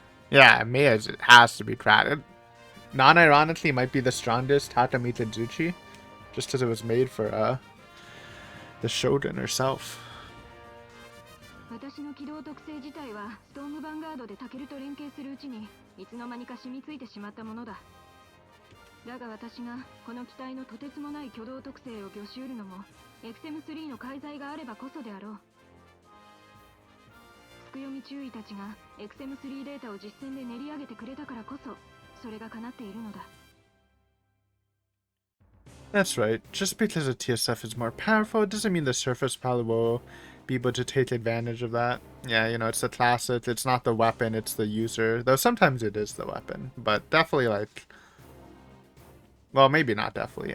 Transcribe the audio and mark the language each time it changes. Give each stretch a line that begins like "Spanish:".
English: Yeah, Mia has to be crowded. Non-ironically, might be the strongest Tata Mitazuchi, just because it was made for the Shogun herself.
Japanese: 私の機動特性自体はストームヴァンガードでタケルと連携するうちにいつの間にか染みついてしまったものだ。だが私がこの機体のとてつもない挙動特性を御し得るのもエクセム3の介在があればこそであろう。つくよみ注意たちがエクセム3データを実戦で練り上げてくれたからこそそれが叶っているのだ。
English: That's right. Just because the TSF is more powerful doesn't mean the surface pilot will be able to take advantage of that. Yeah, you know, it's the classic. It's not the weapon, it's the user. Though sometimes it is the weapon. But definitely, like... Well, maybe not definitely.